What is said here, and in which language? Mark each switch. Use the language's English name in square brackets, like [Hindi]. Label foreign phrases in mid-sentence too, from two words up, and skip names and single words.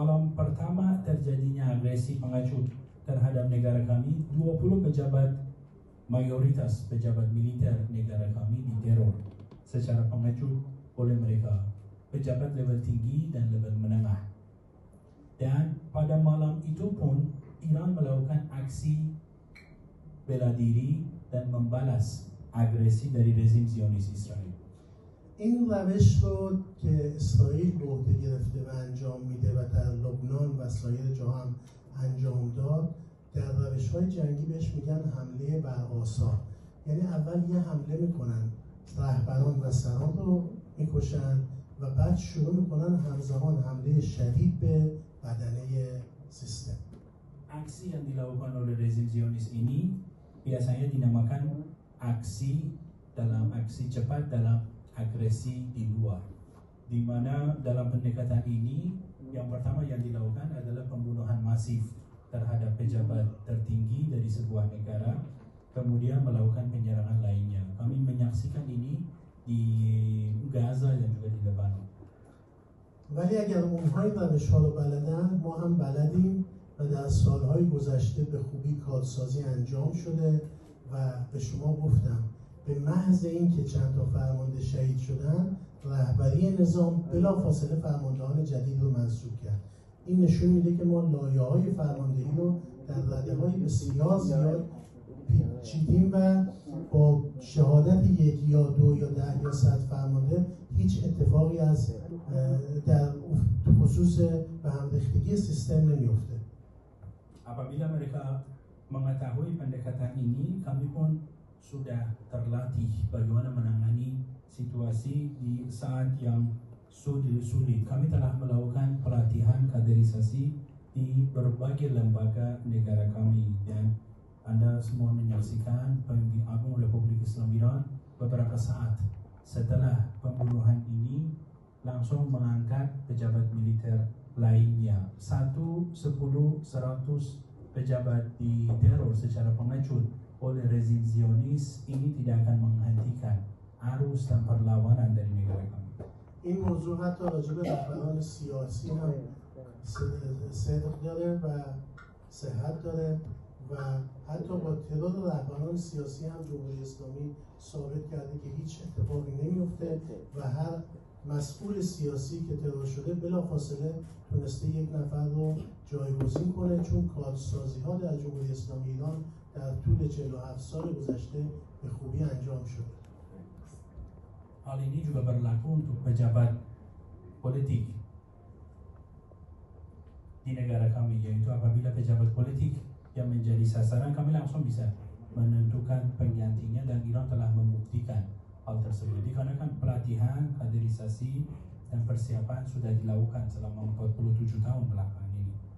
[Indonesian] Malam pertama terjadinya agresi pengecut terhadap negara kami, 20 pejabat, mayoritas pejabat militer negara kami diteror secara pengecut oleh mereka, pejabat level tinggi dan level menengah. Dan pada malam itu pun Iran melakukan aksi bela diri dan membalas agresi dari rezim Zionis Israel. [Persian] این روش رو که اسرائیل به عهده گرفته و انجام میده و در لبنان و سایر جا هم انجام داد، در روش‌های جنگی بهش میگن حمله بر آثار. یعنی اول یه حمله میکنن، رهبران و سران رو میکشن و بعد شروع میکنن همزمان حمله شدید به بدنه سیستم. [Indonesian] Aksi yang dilakukan oleh rezim Zionis ini biasanya dinamakan aksi cepat dalam agresi di luar, di mana dalam pendekatan ini yang pertama yang dilakukan adalah pembunuhan masif terhadap pejabat tertinggi dari sebuah negara, kemudian melakukan penyerangan lainnya. Kami menyaksikan ini di Gaza dan juga di Lebanon. [Persian] ولی اگر اونهای روش‌ها رو بلدن، ما هم بلدیم و در سالهای گذشته به خوبی کادسازی انجام شده و به شما گفتم به محض اینکه چند تا فرمانده شهید شدن، رهبری نظام بلافاصله فرماندهان جدید رو منصوب کرد. این نشون میده که ما لایه‌های فرماندهی رو در رده‌های بسیار زیاد چیدیم و با شهادت 1 یا 2 یا 10 یا 100 فرمانده هیچ اتفاقی از در خصوص به همریختگی سیستم نمیفته. [Indonesian] Apabila mereka mengetahui pendekatan ini, kami pun sudah terlatih bagaimana menangani situasi di saat yang sulit. Kami telah melakukan pelatihan kaderisasi di berbagai lembaga negara kami, dan Anda semua menyaksikan Pemimpin Agung Republik Islam Iran beberapa saat setelah pembunuhan ini langsung mengangkat pejabat militer lainnya. 1, 10, 100 pejabat diteror secara pengecut oleh rezim Zionis. Ini tidak akan menghentikan arus dan perlawanan dari negara kami. [Persian] این موضوع حتی راجع به رهبران سیاسی هم صدق داره و صحت داره و حتی با تعداد رهبران سیاسی هم جمهوری اسلامی ثابت کرده که هیچ اتفاقی نمیفته و هر مسئول سیاسی که ترور شده بلافاصله تونسته یک نفر رو جایگزین کنه، چون کارسازی ها در جمهوری اسلامی ایران در طول 47 سال گذشته به خوبی انجام شده. [Indonesian] Hal ini juga berlaku untuk pejabat politik di negara kami, yaitu apabila pejabat politik yang menjadi sasaran, kami langsung bisa menentukan penggantinya, dan Iran telah membuktikan hal tersebut dikarenakan pelatihan, kaderisasi, dan persiapan sudah dilakukan selama 47 tahun belakangan ini.